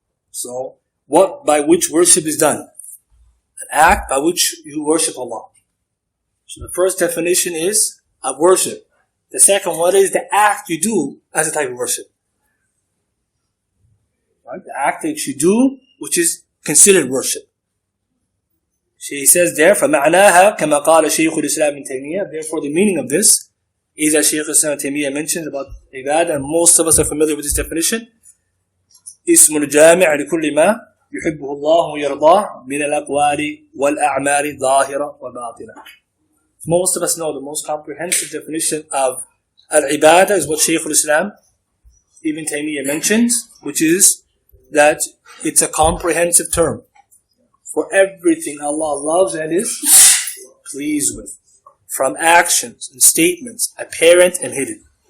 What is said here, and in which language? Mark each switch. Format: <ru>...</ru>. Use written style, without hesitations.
<en>So, what by which worship is done? An act by which you worship Allah. So the first definition is of worship. The second, what is the act you do as a type of worship? Right? The act that you do, which is considered worship. He says there,</en> <ar>فَمَعْنَاهَا كَمَا قَالَ شَيْخُ الْإِسْلَامِ ابْنِ تَيْمِيَّةَ.</ar> <en>Therefore, the meaning of this is that Shaykh Islam Taymiyyah mentions about ibadah, and most of us are familiar with this definition.</en> <ar>اسم الجامع لكل ما يحبه الله ويرضاه من الأقوال والأعمال ظاهرة وباطنة.</ar> <en>Most of us know the most comprehensive definition of al-ibadah is what Shaykh al-Islam Ibn Taymiyyah mentions, which is that it's a comprehensive term for everything Allah loves and is pleased with, from actions and statements, apparent and hidden.</en>